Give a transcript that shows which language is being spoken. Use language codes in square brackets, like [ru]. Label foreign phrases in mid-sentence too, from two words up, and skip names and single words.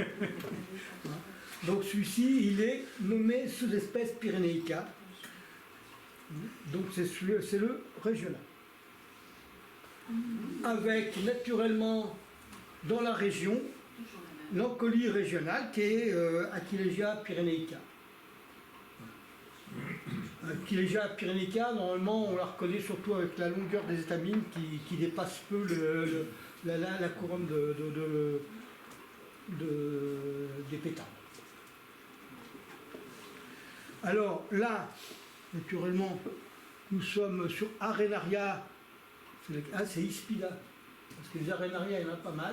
[fr] Donc celui-ci, il est nommé sous-espèce pyrénéica, donc c'est le régional. Avec naturellement dans la région l'encolie régionale qui est Aquilegia pyrénéica. Aquilegia pyrénéica, normalement on la reconnaît surtout avec la longueur des étamines qui dépasse peu la couronne des pétales. Alors là, naturellement, nous sommes sur Arenaria, c'est Ispida, parce que les Arenaria, il y en a pas mal.